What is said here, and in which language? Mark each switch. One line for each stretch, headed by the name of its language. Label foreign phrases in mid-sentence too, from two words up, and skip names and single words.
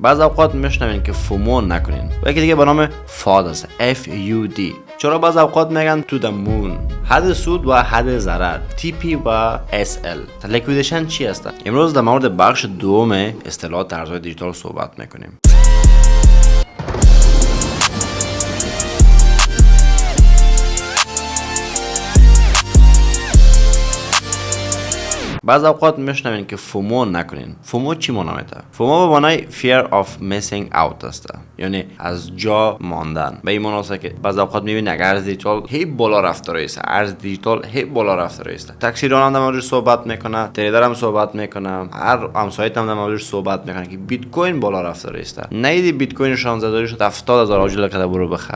Persian: بعض اوقات میشنوین که فومو نکنین و یکی دیگه به نام فاد است، FUD. چرا بعض اوقات میگن تو
English: the moon؟
Persian: حد سود و حد ضرر، TP و SL. لیکویدیشن چی است؟ امروز در مورد بخش دوم اصطلاحات ارزهای دیجیتال صحبت میکنیم. بعض اوقات میشنوین که فومو نکنین. فومو چی معنا میده؟ فومو به معنای
English: fear of missing out
Persian: است، یعنی از جا ماندن. به این معنی است که بعض اوقات میبینید اگر ارز دیجیتال هی بالا رفته است، ارز دیجیتال هی بالا رفته است، تاکسی راننده در موردش صحبت میکنه، تریدر هم صحبت میکنه، هر همسایت هم در موردش صحبت میکنه که بیت کوین بالا رفته است. نیدی بیت کوین 16 شد 70000 آجیل کده برو بخر.